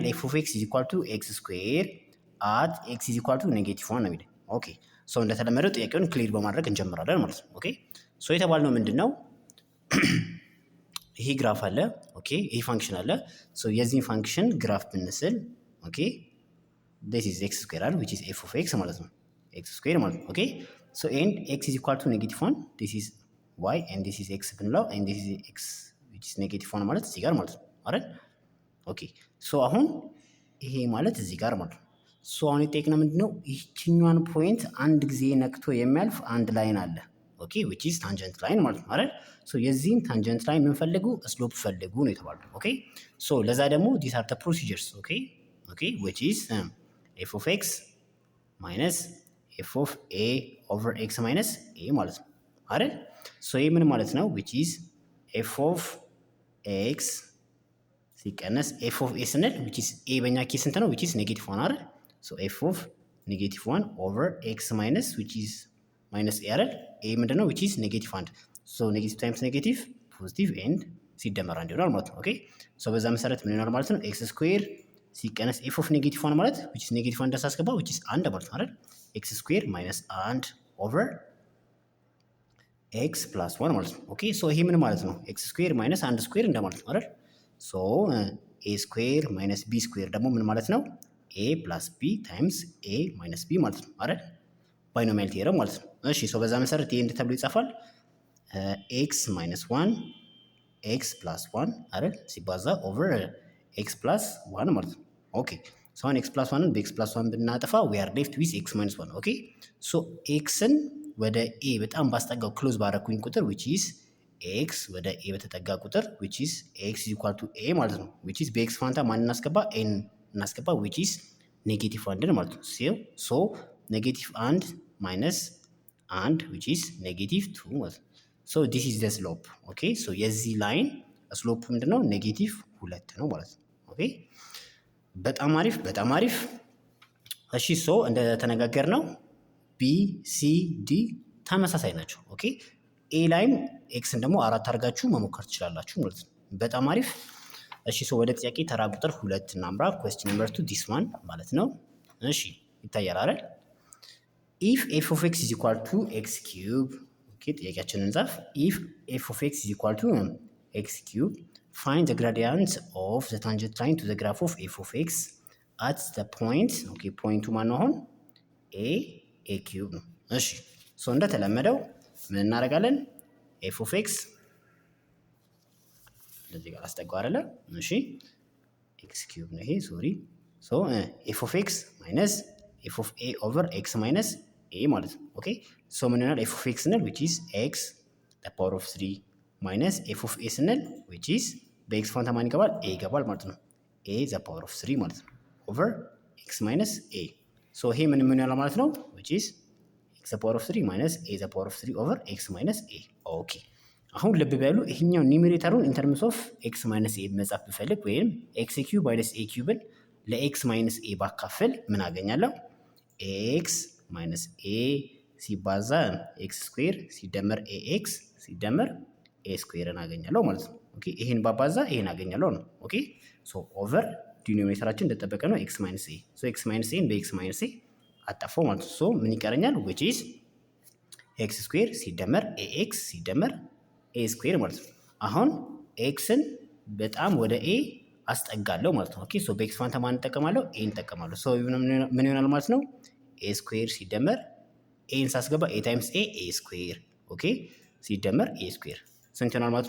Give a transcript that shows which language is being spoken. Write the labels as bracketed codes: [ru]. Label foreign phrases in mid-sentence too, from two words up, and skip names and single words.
[en] f of x is equal to x square at x is equal to -1 [am] ነው የሚለኝ። ኦኬ እንደተለመደው ጥያቄውን ክሊር በማድረግ እንጀምራለን ማለት ነው። ኦኬ የተባልነው ምንድነው? ይሄ ግራፍ አለ። ኦኬ ይሄ ፋንክሽን አለ። የዚህን ፋንክሽን ግራፍ ብንስል ኦኬ [en] this is x square which is f of x [am] ማለት ነው። x square ማለት ነው። ኦኬ [en] and x is equal to -1 this is y and this is x [am] ብንለው [en] and this is x which is -1 [am] ማለት እዚህ ጋር ማለት ነው አይደል? ኦኬ አሁን ይሄ ማለት እዚህ ጋር ማለት ነው። አሁን የጠየቅነው ምንድነው? ይህችኛዋን ፖይንት አንድ ጊዜ ነክቶ የሚያልፍ አንድ ላይን አለ። ኦኬ [en] which is tangent line [am] ማለት ነው አይደል? የዚህን ታንጀንት ላይን ምን ፈልጉ? ስሎፕ ፈልጉ ነው የተባለው። ኦኬ ለዛ ደግሞ [en] these are the procedures ኦኬ which is f of x minus f of a over x minus a [am] ማለት ነው አይደል? ይሄ ምን ማለት ነው? [en] which is f of x ሲቀነስ f of a ስንል which is a [am] በእኛ ኬስ ስንት ነው? [en] which is -1 አይደል? f of -1 over x minus which is minus a አይደል? a ምንድነው? which is -1 negative times negative positive and [am] ሲደመር አንድ ይሆናል ማለት ነው። ኦኬ በዛ መሰረት ምን ይሆናል ማለት ነው? x ስኩዌር ሲቀነስ [en] f of -1 [am] ማለት [en] which is -1 [am] እንዳሳስገባ [en] which is 1 [am] ማለት ነው አይደል? x ስኩዌር [en] minus 1 over x plus 1 [am] ማለት ነው። ኦኬ ይሄ ምን ማለት ነው? x ስኩዌር minus 1 ስኩዌር እንደማለት ነው አይደል? a ስኩዌር minus b ስኩዌር ደግሞ ምን ማለት ነው? [en] a plus b times a minus b [am] ማለት ነው አይደል? [en] binomial term [am] ማለት ነው። እሺ በዛ መሰረት ይሄ እንደ ተብሎ ይጻፋል [en] x minus 1 x plus 1 [am] አይደል ሲባዛ ኦቨር x plus 1 ማለት ነው። ኦኬ አሁን x plus 1ን በx plus 1 ብናጠፋ [en] we are left with x minus 1 [am] ኦኬ xን ወደ a በጣም ባስጠጋው ክሎዝ ባረኩኝ ቁጥር [en] which is x [am] ወደ a በተጠጋ ቁጥር [en] which is x is equal to a [am] ማለት ነው። which is በx ፋንታ ማን እናስገባ? n እናስገባ [en] which is -1 [am] ማለት ነው። [en] -1 minus 1 which is -2 [am] ማለት ነው። [en] this is the slope [am] ኦኬ የዚህ ላይን ስሎፕ ምንድነው? -2 ነው ማለት ነው። ኦኬ በጣም አሪፍ። እሺ እንደተነጋገርነው ቢ ሲ ዲ ተመሳሳይ ናቸው። ኦኬ ኤ ላይም ኤክስን ደግሞ 4 አድርጋችሁ መሞከር ትችላላችሁ ማለት ነው። በጣም አሪፍ። እሺ ወደ ጥያቄ ተራ ቁጥር 2 እናምራ። [en] question number 2 this one [am] ማለት ነው። እሺ ይታያል አይደል? [en] if f of x is equal to x cube [am] ኦኬ ጥያቄያችንን እንጻፍ። [en] if f of x is equal to x cube find the gradient of the tangent line to the graph of f of x at the point [am] ኦኬ ፖይንቱ ማን ነው? አሁን a cube ነው። እሺ እንደተለመደው ምን እናደርጋለን? [en] f of x [am] ለዚህ ጋር አስጠጋው አይደለ? [en] እሺ x cube ነው ይሄ ሶሪ f of x minus f of a over x minus a [am] ማለት ነው። ኦኬ ምን ይሆናል? f of x ስንል [en] which is x the power of 3 minus f of a [am] ስንል which is በx ፋንታ ማን ይገባል? a ይገባል ማለት ነው። [en] a the power of 3 [am] ማለት ነው [en] over x minus a [am] ይሄ ምን ይሆናል ማለት ነው? [en] which is x the power of 3 minus a the power of 3 over x minus a [am] ኦኬ አሁን ልብ በሉ ይሄኛው ኒሜሬተሩን [en] in terms of x minus a [am] መጻፍ ብፈልግ ወይም [en] x cube minus a cube ለx minus a [am] ባካፈል ምን አገኛለሁ? x minus a ሲባዛ x ስኩዌር ሲደመር ax ሲደመር a ስኩዌርን አገኛለሁ ማለት ነው። ኦኬ ይሄን ባባዛ ይሄን አገኛለሁ ነው። ኦኬ ኦቨር ዲኖሚኔተራችን እንደተጠበቀ ነው [en] x minus a x minus a [am] በx minus a አጣፋው ማለት ነው። ምን ይቀረኛል? [en] which is x [am] ስኩዌር ሲደመር ax ሲደመር a ስኩዌር ማለት ነው። አሁን xን በጣም ወደ a አስጠጋለሁ ማለት ነው። ኦኬ በx ፋንታ ማን እንጠቀማለሁ? a እንጠቀማለሁ። ምን ይሆናል ማለት ነው? a ስኩዌር ሲደመር a ሳስገባ a ታይምስ a ስኩዌር ኦኬ ሲደመር a ስኩዌር ስንት ይሆናል ማለት ነው?